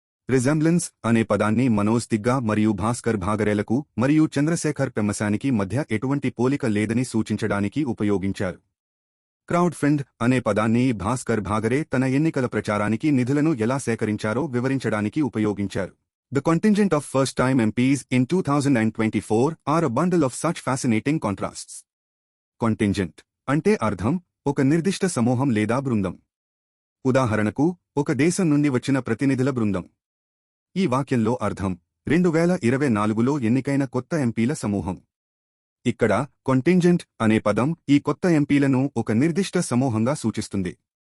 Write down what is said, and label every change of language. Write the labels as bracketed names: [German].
[Telugu] Resemblance అనే పదాన్ని మనోజ్ తిగ్గా మరియు భాస్కర్ భాగరేలకు మరియు చంద్రశేఖర్ పెమ్మసానికి మధ్య ఎటువంటి పోలిక లేదని సూచించడానికి ఉపయోగించారు. క్రౌడ్ ఫండ్ అనే పదాన్ని భాస్కర్ భాగరే తన ఎన్నికల ప్రచారానికి నిధులను ఎలా సేకరించారో వివరించడానికి ఉపయోగించారు. [English] The contingent of first-time MPs in 2024 are a bundle of such fascinating contrasts. [Telugu] Contingent అంటే అర్థం ఒక నిర్దిష్ట సమూహం లేదా బృందం. ఉదాహరణకు ఒక దేశం నుండి వచ్చిన ప్రతినిధుల బృందం. ఈ వాక్యంలో అర్థం 2024లో ఎన్నికైన కొత్త ఎంపీల సమూహం. ఇక్కడ contingent అనే పదం ఈ కొత్త ఎంపీలను ఒక నిర్దిష్ట సమూహంగా సూచిస్తుంది.